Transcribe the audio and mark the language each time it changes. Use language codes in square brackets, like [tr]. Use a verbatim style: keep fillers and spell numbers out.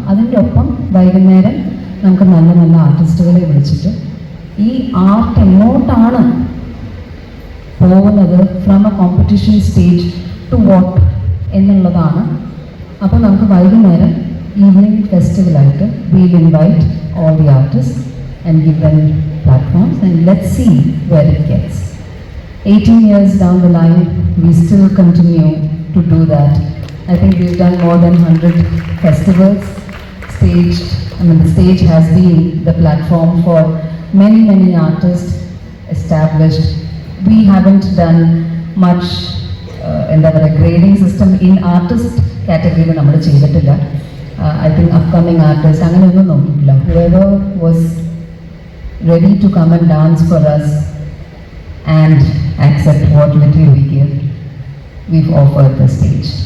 [ml] അതിൻ്റെ ഒപ്പം വൈകുന്നേരം നമുക്ക് നല്ല നല്ല ആർട്ടിസ്റ്റുകളെ വിളിച്ചിട്ട് ഈ ആർട്ട് എങ്ങോട്ടാണ് പോകുന്നത്, [en] from a competition stage to what [ml] എന്നുള്ളതാണ്. അപ്പോൾ നമുക്ക് വൈകുന്നേരം ഈവനിങ് ഫെസ്റ്റിവലായിട്ട് [en] We'll invite all the artist and give them platforms and let see where it gets. eighteen years down the line, we still continue to do that. I think we've done more than one hundred festivals. Staged, I mean, the stage has been the platform for many, many artists established. We haven't done much, [ml] എന്താ പറയുക, [en] grading system in artist category [ml] നമ്മൾ ചെയ്തിട്ടില്ല. [en] I think upcoming artists, [ml] അങ്ങനെയൊന്നും നോക്കിയിട്ടില്ല. [en] Whoever was ready to come and dance for us and accept what little we give, we've offered the stage.